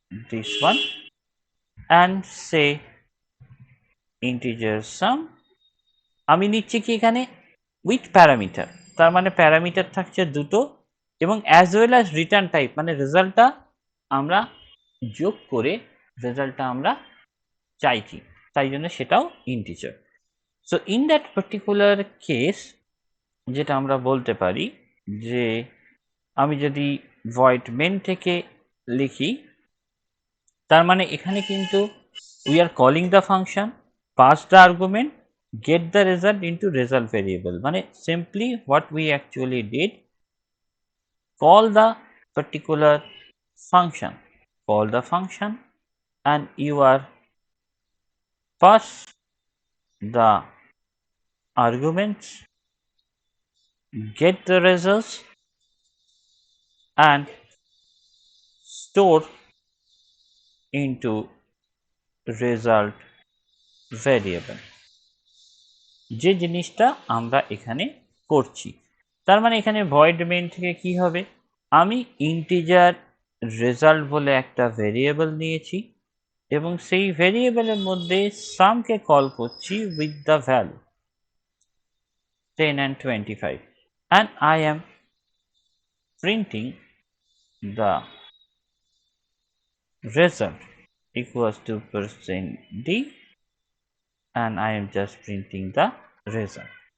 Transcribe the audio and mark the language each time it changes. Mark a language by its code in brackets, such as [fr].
[en] this one and say integer sum, [bn] আমি নিচ্ছি কি এখানে উইথ প্যারামিটার, তার মানে প্যারামিটার থাকছে দুটো এবং [en] as well as return type, [bn] মানে রেজাল্টটা আমরা যোগ করে রেজাল্টটা আমরা চাইছি, তাই জন্য সেটাও integer. [en] so in that particular case [bn] যেটা আমরা বলতে পারি যে আমি যদি ভয়েড মেন থেকে লিখি, তার মানে এখানে কিন্তু [en] we are calling the function, pass the argument, get the result into result variable, মানে simply what we actually did, call the particular function, call the function and you are pass the arguments, get the results and store into result variable, [bn] যে জিনিসটা আমরা এখানে করছি। তার মানে এখানে void main থেকে কি হবে, আমি ইন্টিজার রেজাল্ট বলে একটা ভেরিয়েবল নিয়েছি এবং সেই ভেরিয়েবলের মধ্যে সামকে কল করছি with the value 10 and 25 [en] and I am printing the result [bn] equals to %d and I am just printing the result।